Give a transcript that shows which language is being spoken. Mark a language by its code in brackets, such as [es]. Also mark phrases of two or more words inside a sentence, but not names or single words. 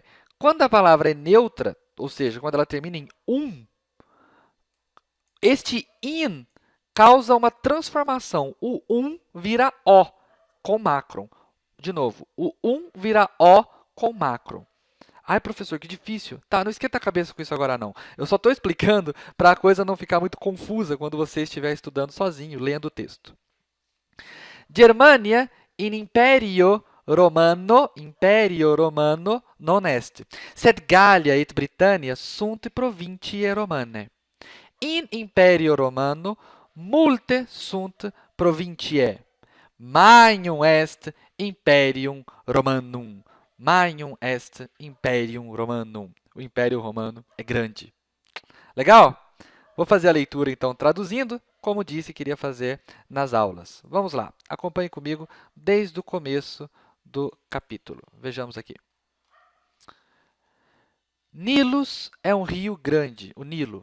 [pt] Quando a palavra é neutra, ou seja, quando ela termina em este in causa uma transformação. O vira O com macron. De novo, o vira O com macron. Ai, professor, que difícil. Tá, não esquenta a cabeça com isso agora, não. Eu só estou explicando para a coisa não ficar muito confusa quando você estiver estudando sozinho, lendo o texto. [la] Germania in Imperio Romano non est, sed Gallia et Britannia sunt provinciae Romanae. In Imperio Romano multe sunt provinciae. Magnum est Imperium Romanum. Magnum est Imperium Romanum. [pt] O Império Romano é grande. Legal? Vou fazer a leitura, então, traduzindo, como disse, queria fazer nas aulas. Vamos lá, acompanhe comigo desde o começo do capítulo. Vejamos aqui. Nilus é um rio grande, o Nilo.